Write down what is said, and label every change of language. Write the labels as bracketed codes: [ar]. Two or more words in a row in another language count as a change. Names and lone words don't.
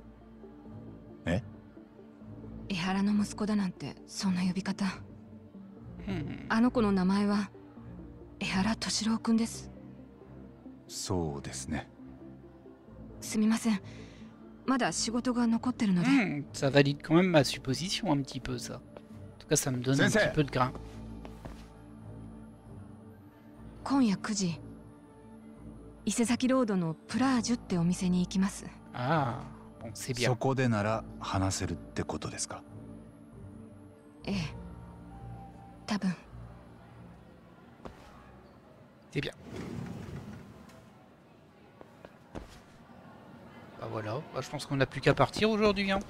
[ja] え？江原の息子だなんてそんな呼び方。 Hmm. あの子の名前は江原敏郎くんです。そうですね。すみません、まだ仕事が残ってるので。 [fr] Hmm, ça valide quand même ma supposition un petit peu, ça. En tout cas, ça me donne un [ja] Sensei. [fr] petit peu de grain. [ja] 今夜9時、伊勢崎ロードのプラージュってお店に行きます。 [fr] Ah, bon, c'est [ja] そ [fr] bien. [ja] こでなら話せるってことですか？ええ、多分。 [fr] C'est bien. Bah voilà, bah, je pense qu'on n'a plus qu'à partir aujourd'hui. Hein.